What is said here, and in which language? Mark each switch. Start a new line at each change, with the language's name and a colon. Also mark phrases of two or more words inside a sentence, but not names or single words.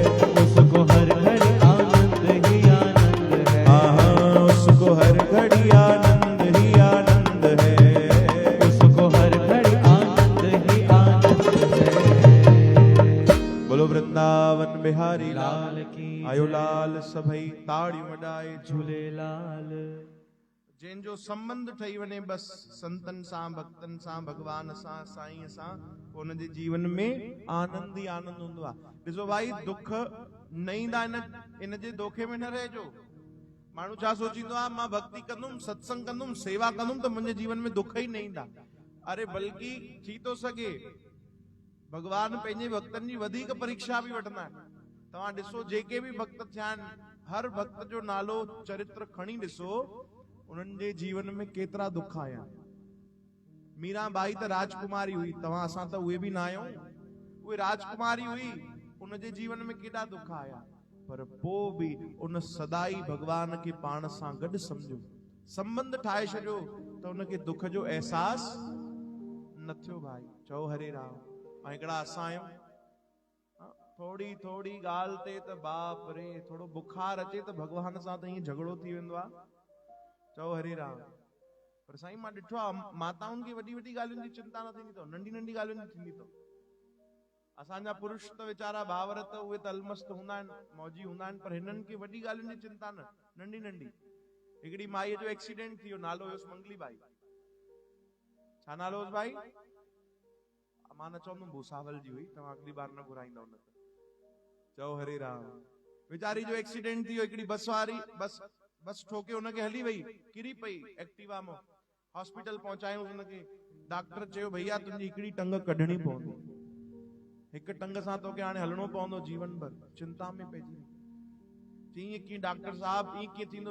Hindi: उसको हर घड़ी आनंद ही आनंद है, हाँ उसको हर घड़ी आनंद ही आनंद है, उसको हर घड़ी आनंद ही आनंद है। बोलो वृंदावन बिहारी लाल लाल की
Sindhi: आयो लाल सभई ताड़ियूं वॼाए झूलेलाल। जंहिंजो संबंध ठही वञे बस संतन सां भक्तन सां भगवान सां साईं सां उन जे जीवन में आनंद ही आनंद हूंदो आहे। ॾिसो भाई दुख न ईंदा इन जे दोखे में न रहिजो। माण्हू छा सोचींदो आहे मां भक्ति कंदुमि सत्संग कंदुमि सेवा कंदुमि त मुंहिंजे जीवन में दुख ही न ईंदा। अरे बल्कि थी तो सके भगवान पंहिंजे भक्तन जी वधीक परीक्षा भी वठंदा आहिनि। तव्हां ॾिसो जेके भी भक्त थिया आहिनि हर भक्त जो नालो चरित्र खणी ॾिसो उन्हनि जे जीवन में केतिरा दुख आया। मीराबाई त राजकुमारी हुई, तव्हां असां त उहे भी न आहियूं। उहे राजकुमारी हुई, उन जे जीवन में केॾा दुख आया, पर पोइ भी उन सदाई भगवान खे पाण सां गॾु सम्झो, संबंध ठाहे छॾियो त उनखे दुख जो एहसास न थियो। भाई चओ हरे राम। ऐं हिकिड़ा असां आहियूं थोड़ी थोड़ी ॻाल्हि ते त बाप रे थोड़ो बुखार अचे त भगवान सां त ईअं झगड़ो थी वेंदो आहे। चओ हरे राम। पर साईं मां ॾिठो आहे माताउनि खे वॾी वॾी ॻाल्हियुनि जी चिंता न थींदी अथव, नंढी नंढी ॻाल्हियुनि जी थींदी अथव। असांजा पुरुष त वीचारा भावर त उहे त अलमस्त हूंदा आहिनि, मौजी हूंदा आहिनि, पर हिननि खे वॾी ॻाल्हियुनि जी चिंता न, नंढी नंढी। हिकिड़ी माईअ जो एक्सीडेंट थी वियो, नालो हुयुसि मंगली बाई। छा नालो हुयुसि भाई? मां न चवंदुमि भूसावल जी हुई, तव्हां अगली बार न घुराईंदव न त। चओ हरे राम। वीचारी जो एक्सीडेंट थी वियो, हिकिड़ी बस वारी बस ठोके उनखे हली वई, किरी पई एक्टिवा में। हॉस्पिटल पहुचायूं उनखे, डॉक्टर चयो भैया तुंहिंजी हिकिड़ी टंग कढणी पवंदी, हिक टंग सां तोखे हाणे हलणो पवंदो जीवन भर। चिंता में पइजी चई कीअं डॉक्टर साहब ईअं कीअं थींदो?